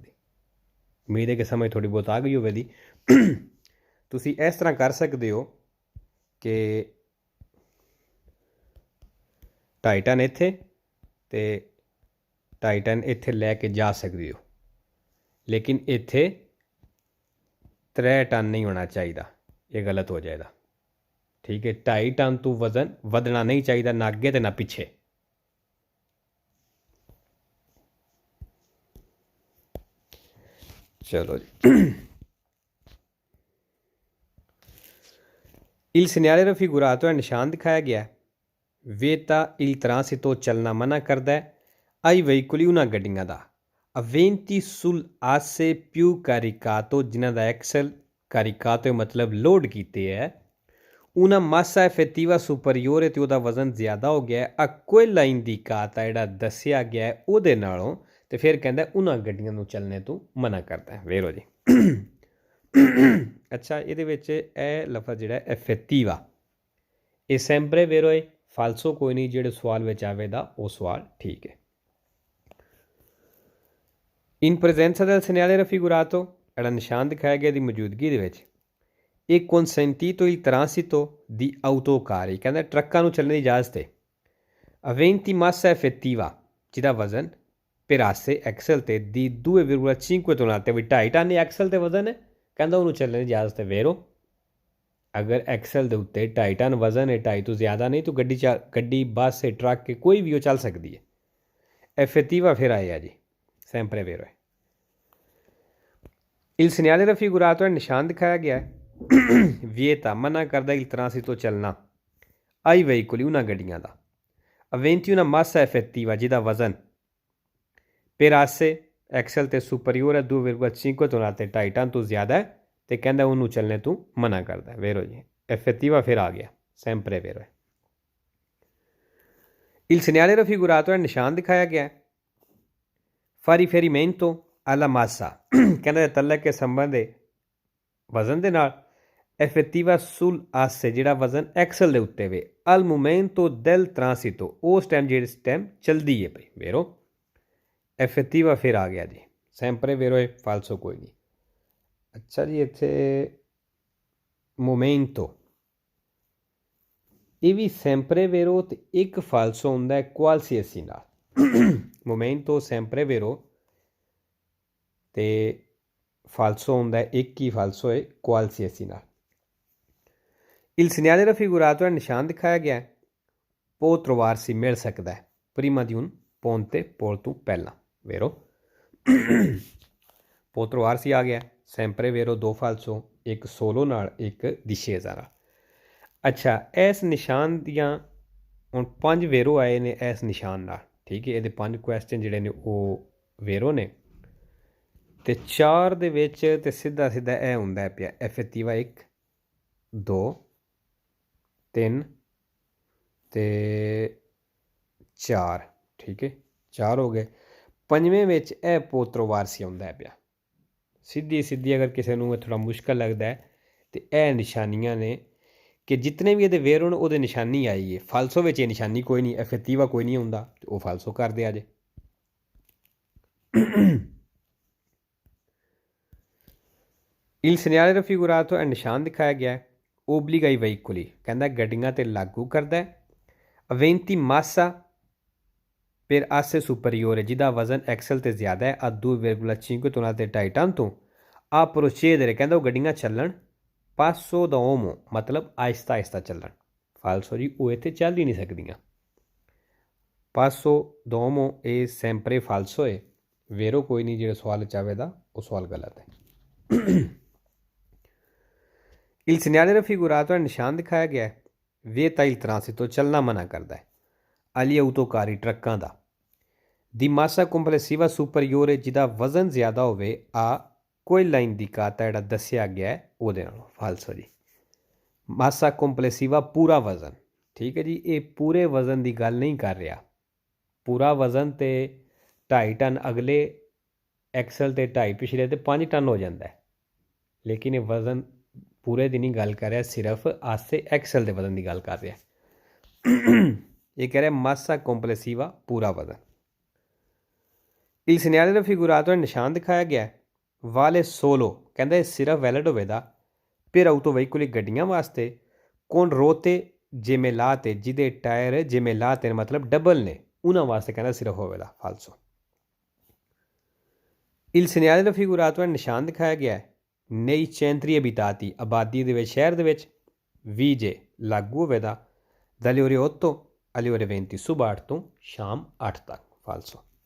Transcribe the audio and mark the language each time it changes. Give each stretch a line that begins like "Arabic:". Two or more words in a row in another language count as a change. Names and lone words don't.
Punjabi: ਉਮੀਦ ਹੈ ਕਿ ਸਮਝ ਥੋੜ੍ਹੀ ਬਹੁਤ ਆ ਗਈ ਹੋਵੇਗੀ। ਤੁਸੀਂ ਇਸ ਤਰ੍ਹਾਂ ਕਰ ਸਕਦੇ ਹੋ ਕਿ 2.5 ਟਨ ਇੱਥੇ ਤੇ 2.5 ਟਨ ਇੱਥੇ ਲੈ ਕੇ ਜਾ ਸਕਦੇ ਹੋ ਲੇਕਿਨ ਇੱਥੇ 3 ਟਨ ਨਹੀਂ ਹੋਣਾ ਚਾਹੀਦਾ ਇਹ ਗਲਤ ਹੋ ਜਾਏਗਾ।
Hindi: ठीक है, 2.5 टन तो वजन ਵਧਣਾ नहीं चाहिए, ना अगे तो ना पिछे। चलो जी।
Italian: Il segnale raffigurato è
Hindi: निशान दिखाया गया है,
Punjabi: वेता
Italian: il transito
Hindi: चलना मना करता है
Italian: ai veicoli una
Punjabi: गड्डियां ਦਾ
Italian: aventi sul asse più caricato
Punjabi: जिन्हां ਦਾ एक्सल caricato ਮਤਲਬ ਲੋਡ ਕੀਤੇ ਹੈ
Italian: una massa effettiva superiore
Punjabi: ਤੇ ਉਹਦਾ ਵਜ਼ਨ ਜ਼ਿਆਦਾ ਹੋ ਗਿਆ ਆ
Italian: quella indicata
Punjabi: ਜਿਹੜਾ ਦੱਸਿਆ ਗਿਆ ਹੈ ਉਹਦੇ ਨਾਲੋਂ ਤੇ ਫਿਰ ਕਹਿੰਦਾ ਉਹਨਾਂ ਗੱਡੀਆਂ ਨੂੰ ਚੱਲਣੇ ਤੋਂ ਮਨਾ ਕਰਦਾ ਹੈ। ਵੇਰੋ ਜੀ। ਅੱਛਾ, ਇਹਦੇ ਵਿੱਚ ਇਹ ਲਫ਼ਜ਼ ਜਿਹੜਾ effettiva ਇਹ
Italian: sempre vero
Punjabi: ਹੈ, ਫਾਲਸੋ ਕੋਈ ਨਹੀਂ, ਜਿਹੜੇ ਸਵਾਲ ਵਿੱਚ ਆਵੇਗਾ ਉਹ ਸਵਾਲ ਠੀਕ ਹੈ।
Italian: in presenza del segnale raffigurato
Punjabi: ਜਿਹੜਾ ਨਿਸ਼ਾਨ ਦਿਖਾਇਆ ਗਿਆ ਦੀ ਮੌਜੂਦਗੀ ਦੇ ਵਿੱਚ ਇਹ
Italian: consentito il transito di autocarri,
Punjabi: ਕਹਿੰਦਾ ਟਰੱਕਾਂ ਨੂੰ ਚੱਲਣ ਦੀ ਇਜਾਜ਼ਤ ਹੈ
Italian: aventi massa effettiva
Punjabi: ਜਿਹਦਾ ਵਜ਼ਨ
Italian: per asse
Punjabi: ਐਕਸਲ ਤੇ ਦੀ 2,5 ਟਨ ਤੇ ਵੀ 2.5 ਟਨ ਐਕਸਲ ਤੇ ਵਜ਼ਨ ਹੈ, ਕਹਿੰਦਾ ਉਹਨੂੰ ਚੱਲਣ ਦੀ ਇਜਾਜ਼ਤ ਹੈ। ਵੇਰੋ ਅਗਰ ਐਕਸਲ ਦੇ ਉੱਤੇ 2.5 ਟਨ ਵਜ਼ਨ ਹੈ, 2.5 ਤੋਂ ਜ਼ਿਆਦਾ ਨਹੀਂ, ਤਾਂ ਗੱਡੀ ਬੱਸ ਹੈ, ਟਰੱਕ ਹੈ, ਕੋਈ ਵੀ ਉਹ ਚੱਲ ਸਕਦੀ ਹੈ। effettiva ਫਿਰ ਆਇਆ ਜੀ
Italian: sempre vero
Punjabi: ਹੈ।
Italian: il segnale raffigurato
Punjabi: ਹੈ ਨਿਸ਼ਾਨ ਦਿਖਾਇਆ ਗਿਆ ਹੈ vieta ਮਨਾ ਕਰਦਾ
Italian: il transito
Punjabi: चलना
Italian: ai veicoli una
Punjabi: ਗੱਡੀਆਂ ਦਾ
Italian: aventi una massa effettiva
Punjabi: ਜਿਹਦਾ ਵਜ਼ਨ
Italian: per asse
Punjabi: ਐਕਸਲ ਤੇ
Italian: superiore a
Punjabi: 2,5 ਟਨ ਤੇ 2.5 ਟਨ ਤੋਂ ਜ਼ਿਆਦਾ ਹੈ ਤੇ ਕਹਿੰਦਾ ਉਹਨੂੰ ਚੱਲਣੇ ਤੋਂ ਮਨਾ ਕਰਦਾ ਹੈ। ਵੇਰੋ ਜੀ, effettiva ਫਿਰ ਆ ਗਿਆ
Italian: sempre vero
Punjabi: ਹੈ।
Italian: il segnale raffigurato
Punjabi: ਹੈ ਨਿਸ਼ਾਨ ਦਿਖਾਇਆ ਗਿਆ ਹੈ
Italian: fa riferimento alla massa
Punjabi: ਕਹਿੰਦਾ ਤਲਕ ਕੇ ਸੰਬੰਧ ਹੈ ਵਜ਼ਨ ਦੇ ਨਾਲ
Italian: effettiva sul asse
Punjabi: ਜਿਹੜਾ ਵਜ਼ਨ ਐਕਸਲ ਦੇ ਉੱਤੇ ਵੇ
Italian: al momento del transito
Punjabi: ਉਸ ਟਾਈਮ ਜਿਸ ਟਾਈਮ ਚਲਦੀ ਹੈ ਭਾਈ। ਵੇਰੋ effettiva ਫਿਰ ਆ ਗਿਆ ਜੀ
Italian: sempre vero
Punjabi: ਹੈ, ਫਾਲਸੋ ਕੋਈ ਨਹੀਂ। ਅੱਛਾ ਜੀ, ਇੱਥੇ momento ਇਹ ਵੀ
Italian: sempre vero
Punjabi: ਤੇ ਇੱਕ ਫਾਲਸੋ ਹੁੰਦਾ ਹੈ qualsiasi ਨਾਲ।
Italian: momento sempre vero
Punjabi: ਤੇ ਫਾਲਸੋ ਹੁੰਦਾ ਹੈ ਇੱਕ ਹੀ ਫਾਲਸੋ ਹੈ qualsiasi ਨਾਲ।
Italian: il segnale raffigurato
Punjabi: ਹੈ ਨਿਸ਼ਾਨ ਦਿਖਾਇਆ ਗਿਆ ਹੈ
Italian: può trovarsi
Punjabi: ਮਿਲ ਸਕਦਾ ਹੈ
Italian: prima di un ponte
Punjabi: ਪੁਲ ਤੋਂ ਪਹਿਲਾਂ। ਵੇਰੋ
Italian: può trovarsi
Punjabi: ਆ ਗਿਆ
Italian: sempre vero,
Punjabi: ਦੋ ਫਾਲਸੋ, ਇੱਕ ਸੋਲੋ ਨਾਲ, ਇੱਕ discesa ਨਾਲ। ਅੱਛਾ, ਇਸ ਨਿਸ਼ਾਨ ਦੀਆਂ ਹੁਣ 5 ਵੇਰੋ ਆਏ ਨੇ ਇਸ ਨਿਸ਼ਾਨ ਨਾਲ, ਠੀਕ ਹੈ। ਇਹਦੇ 5 ਕੁਐਸਚਨ ਜਿਹੜੇ ਨੇ ਉਹ ਵੇਰੋ ਨੇ ਤੇ 4 ਦੇ ਵਿੱਚ ਤੇ ਸਿੱਧਾ ਸਿੱਧਾ ਇਹ ਹੁੰਦਾ ਪਿਆ effettiva 1 2 3 ਤੇ 4, ਠੀਕ ਹੈ, 4 ਹੋ ਗਏ। ਪੰਜਵੇਂ ਵਿੱਚ ਇਹ ਪੋਤਰੋਵਾਰਸੀ ਆਉਂਦਾ ਪਿਆ ਸਿੱਧੀ ਸਿੱਧੀ। ਅਗਰ ਕਿਸੇ ਨੂੰ ਇਹ ਥੋੜ੍ਹਾ ਮੁਸ਼ਕਲ ਲੱਗਦਾ ਹੈ ਤੇ ਇਹ ਨਿਸ਼ਾਨੀਆਂ ਨੇ ਕਿ ਜਿਤਨੇ ਵੀ ਇਹਦੇ ਵੇਰ ਹੋਣ ਉਹਦੇ ਨਿਸ਼ਾਨੀ ਆਈ ਹੈ। ਫਾਲਸੋ ਵਿੱਚ ਇਹ ਨਿਸ਼ਾਨੀ ਕੋਈ ਨਹੀਂ, effettiva ਕੋਈ ਨਹੀਂ ਹੁੰਦਾ, ਉਹ ਫਾਲਸੋ ਕਰਦੇ ਆ ਜੇ।
Italian: il segnale raffigurato
Punjabi: ਹੈ ਨਿਸ਼ਾਨ ਦਿਖਾਇਆ ਗਿਆ ਹੈ
Italian: obbliga ai veicoli
Punjabi: ਕਹਿੰਦਾ ਗੱਡੀਆਂ ਤੇ ਲਾਗੂ ਕਰਦਾ ਹੈ
Italian: aventi massa per asse superiore
Punjabi: ਜਿਹਦਾ ਵਜ਼ਨ ਐਕਸਲ ਤੇ ਜ਼ਿਆਦਾ ਹੈ ਆ 2,5 ਟਨ ਤੇ 2.5 ਟਨ ਤੋਂ ਆ procedere ਕਹਿੰਦਾ ਉਹ ਗੱਡੀਆਂ ਚੱਲਣ
Italian: passo dopo
Punjabi: ਮਤਲਬ ਆਹਿਸਤਾ ਆਹਿਸਤਾ ਚੱਲਣ। ਫਾਲਸੋ ਜੀ, ਉਹ ਇੱਥੇ ਚੱਲ ਹੀ ਨਹੀਂ ਸਕਦੀਆਂ।
Italian: passo dopo
Punjabi: ਇਹ sempre ਫਾਲਸੋ ਹੈ, ਵੇਰੋ ਕੋਈ ਨਹੀਂ, ਜਿਹੜਾ ਸਵਾਲ ਚਾਹਵੇਦਾ ਉਹ ਸਵਾਲ ਗਲਤ ਹੈ।
Italian: il segnale raffigurato
Punjabi: ਹੈ ਨਿਸ਼ਾਨ ਦਿਖਾਇਆ ਗਿਆ ਹੈ
Italian: vieta il transito
Punjabi: ਚੱਲਣਾ ਮਨਾ ਕਰਦਾ ਹੈ
Italian: agli autocarri
Punjabi: ਟਰੱਕਾਂ ਦਾ
Italian: di massa complessiva superiore
Punjabi: ਜਿਹਦਾ ਵਜ਼ਨ ਜ਼ਿਆਦਾ ਹੋਵੇ ਆ
Italian: quella indicata
Punjabi: ਜਿਹੜਾ ਦੱਸਿਆ ਗਿਆ ਹੈ ਉਹਦੇ ਨਾਲੋਂ। ਫਾਲਸੋ ਜੀ,
Italian: massa complessiva
Punjabi: ਪੂਰਾ ਵਜ਼ਨ, ਠੀਕ ਹੈ ਜੀ, ਇਹ ਪੂਰੇ ਵਜ਼ਨ ਦੀ ਗੱਲ ਨਹੀਂ ਕਰ ਰਿਹਾ। ਪੂਰਾ ਵਜ਼ਨ ਤੇ 2.5 ਟਨ ਅਗਲੇ ਐਕਸਲ ਤੇ 2.5 ਪਿਛਲੇ ਤੇ 5 ਟਨ ਹੋ ਜਾਂਦਾ ਹੈ, ਲੇਕਿਨ ਇਹ ਵਜ਼ਨ ਪੂਰੇ ਦੀ ਨਹੀਂ ਗੱਲ ਕਰ ਰਿਹਾ, ਸਿਰਫ ਆਸੇ ਐਕਸਲ ਦੇ ਵਜ਼ਨ ਦੀ ਗੱਲ ਕਰ ਰਿਹਾ। ਇਹ ਕਹਿ ਰਿਹਾ
Italian: massa complessiva
Punjabi: ਪੂਰਾ ਵਜ਼ਨ।
Italian: il segnale raffigurato
Punjabi: ਨਿਸ਼ਾਨ ਦਿਖਾਇਆ ਗਿਆ ਵਾਲੇ ਸੋਲੋ ਕਹਿੰਦਾ ਸਿਰਫ ਵੈਲਿਡ ਹੋਵੇਗਾ
Italian: per autoveicoli
Punjabi: ਗੱਡੀਆਂ ਵਾਸਤੇ
Italian: con rotte gemellate
Punjabi: ਜਿਹਦੇ ਟਾਇਰ gemellate ਮਤਲਬ ਡਬਲ ਨੇ, ਉਹਨਾਂ ਵਾਸਤੇ ਕਹਿੰਦਾ ਸਿਰਫ ਹੋਵੇਗਾ। ਫਾਲਸੋ।
Italian: il segnale raffigurato
Punjabi: ਨਿਸ਼ਾਨ ਦਿਖਾਇਆ ਗਿਆ
Italian: nei centri abitati
Punjabi: ਆਬਾਦੀ ਦੇ ਵਿੱਚ, ਸ਼ਹਿਰ ਦੇ ਵਿੱਚ ਵੀ ਜੇ ਲਾਗੂ ਹੋਵੇਗਾ
Italian: dalle ore 8 alle ore 20
Punjabi: ਸੁਬਾਹ 8 ਤੋਂ ਸ਼ਾਮ 8 ਤੱਕ ਫਾਲਸੋ।